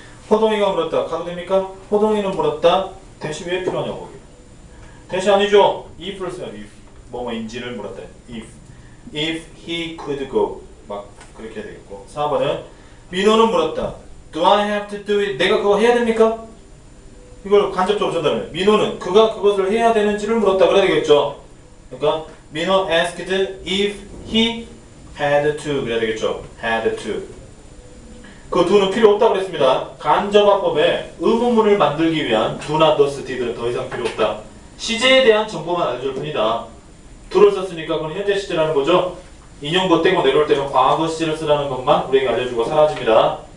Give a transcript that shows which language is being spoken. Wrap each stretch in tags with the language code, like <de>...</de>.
<ko>호동이가 물었다. 가도 됩니까? 호동이는 물었다. 대시 왜 필요하냐고. 거기. 대시 아니죠. if를 써요. if. 뭐뭐인지를 물었다.</ko> <en>if he could go.</en> <ko>막 그렇게 해야 되겠고. 4번은 민호는 물었다.</ko> <en>Do I have to do it?</en> <ko>내가 그거 해야 됩니까? 이걸 간접적으로 전달해. 민호는 그가 그것을 해야 되는지를 물었다. 그래야 되겠죠. 그러니까</ko> <en>민호 asked if he had to.</en> <ko>그래야 되겠죠.</ko> <en>had to.</en> <ko>그 do는 필요 없다고 그랬습니다. 간접화법에 의문문을 만들기 위한 do not, does, did는 더 이상 필요 없다. 시제에 대한 정보만 알려줄 뿐이다. do를 썼으니까 그건 현재 시제라는 거죠. 인용보 떼고 내려올 때는 과거 시제를 쓰라는 것만 우리에게 알려주고 사라집니다.</ko>